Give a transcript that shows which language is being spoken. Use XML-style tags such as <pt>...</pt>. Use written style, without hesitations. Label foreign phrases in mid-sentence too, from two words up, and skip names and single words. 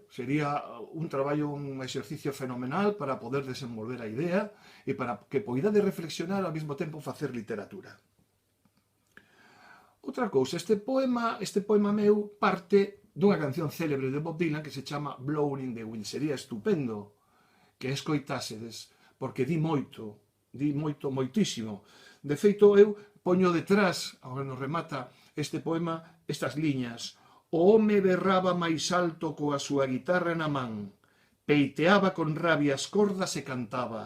<gl>Sería un traballo, un exercicio fenomenal para poder desenvolver a idea e para que poidades reflexionar ao mesmo tempo facer literatura. Outra cousa, este poema meu parte dunha canción célebre de Bob Dylan que se chama Blowin' in the Wind. Sería estupendo que escoitásedes, porque di moitísimo. De feito, eu poño detrás, agora nos remata este poema, estas liñas: o home berraba máis alto coa súa guitarra na man, peiteaba con rabia as cordas e cantaba.</gl>